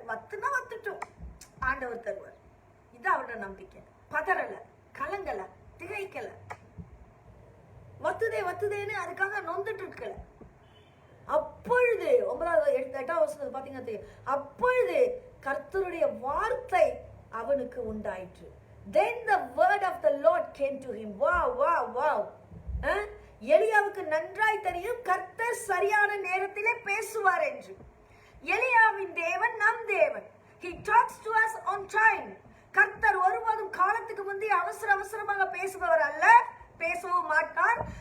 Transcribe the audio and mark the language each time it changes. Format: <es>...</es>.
<ta>வத்துனா வத்துட்டும், ஆண்டவர் தருவார். இது அவரோட நம்பிக்கை. பதறல, கலங்கல, திகைக்கல. வத்துதேன்னு அதுக்காக நொந்துட்டு இருக்கல. அப்பொழுது 8ஆம் வசனம் பாத்தீங்கன்னா, அப்பொழுது கர்த்தருடைய வார்த்தை அவனுக்கு உண்டாயிற்று.</ta> <en>Then the word of the Lord came to him. Wow.</en> <ta>எலியாவுக்கு நன்றாய் தெரியும் கர்த்தர் சரியான நேரத்திலே பேசுவார் என்று. எலியாவின் தேவன் நம் தேவன்.</ta> <en>He talks to us on time.</en> <ta>கர்த்தர் ஒருபோதும் காலத்துக்கு முந்தைய அவசரமாக பேசுபவர் அல்ல, பேசவும் மாட்டார்.</ta>